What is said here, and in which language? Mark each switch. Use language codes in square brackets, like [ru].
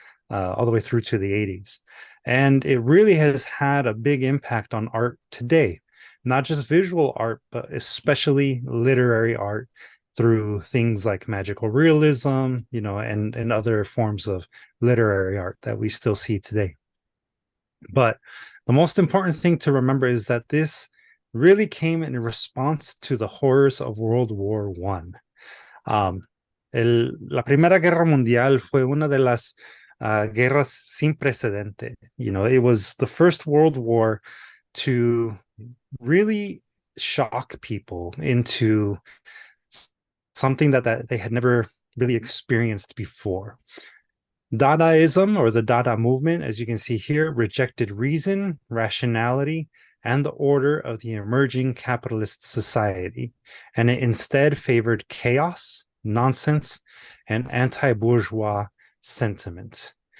[en] All the way through to the 80s. And it really has had a big impact on art today, not just visual art, but especially literary art through things like magical realism, and other forms of literary art that we still see today. But the most important thing to remember is that this really came in response to the horrors of World War I. [es] La Primera Guerra Mundial fue una de las guerras sin precedente. [en] It was the first world war to really shock people into something that they had never really experienced before. Dadaism, or the Dada movement, as you can see here, rejected reason, rationality, and the order of the emerging capitalist society, and it instead favored chaos, nonsense, and anti-bourgeois sentiment.